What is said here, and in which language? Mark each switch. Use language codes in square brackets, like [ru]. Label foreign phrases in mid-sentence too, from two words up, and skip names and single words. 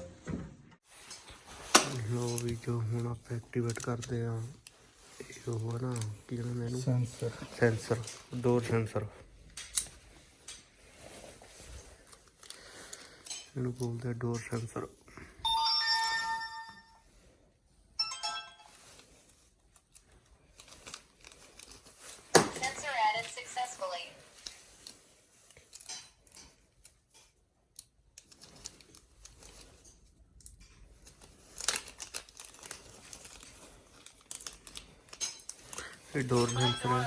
[pa] ਲੋ ਵੀ ਜੋ ਹੁਣ ਆਪਾਂ ਐਕਟੀਵੇਟ ਕਰਦੇ ਆ ਇਹ ਉਹ ਨਾ ਕੀ ਕਹਿੰਦੇ ਇਹਨੂੰ, [en] sensor door sensor [pa] ਇਹਨੂੰ ਬੋਲਦੇ ਆ, [en] door sensor. Sensor added successfully. [pa] ਇਹ ਡੋਰ [en] Front ਸੈਂਸਰ door